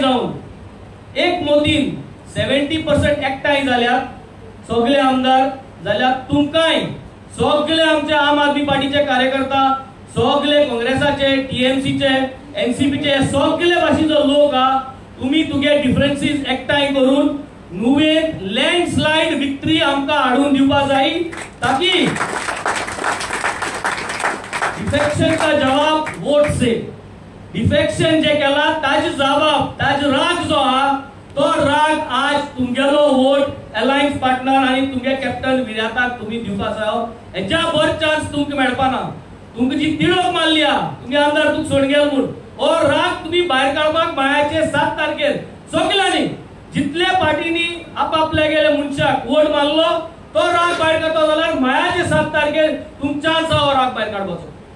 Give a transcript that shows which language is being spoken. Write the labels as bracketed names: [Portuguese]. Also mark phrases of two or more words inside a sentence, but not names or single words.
[Konkani] जावन एक मोदीन 70% एकठांय जाल्यात सगळे आमदार जाल्यार तुमकांय सगळे आमचे आम आदमी पार्टीचे कार्यकर्ता, सगळे काँग्रेसाचे, टीएमसीचे, एनसीपीचे सगळे भाशेचो लोक हा, तुम्ही तुगे डिफरन्सीस एकठांय करून नुवेन [English] landslide victory [Konkani] आमकां हाडून दिवपा जाय, ताकी [Hindi] डिफेक्शन का जवाब वोट से, [Konkani] डिफेक्शन जे केला ताजे जवाब, ताजे राग जो हा तो राग आज तुमगेलो [English] vote alliance partner [Konkani] आणि तुमगे कॅप्टन विराटाक तुम्ही दिवपा जायो. हेच्या बर चान्स तुमकां मेळपाना. तुमकां जी तिडक मारली हा तुमगे आमदार तुमकां सोडून गेलो म्हूण, हो राग तुम्ही भायर काडपाक मायाचे 7 तारखेर सगळ्यांनी जितले पार्टीनी आपापल्या गेले मनशाक वोट मारलो तो राग भायर काडतो जाल्यार मायाचे 7 तारखेर तुमच्या हो राग भायर काडपाचो.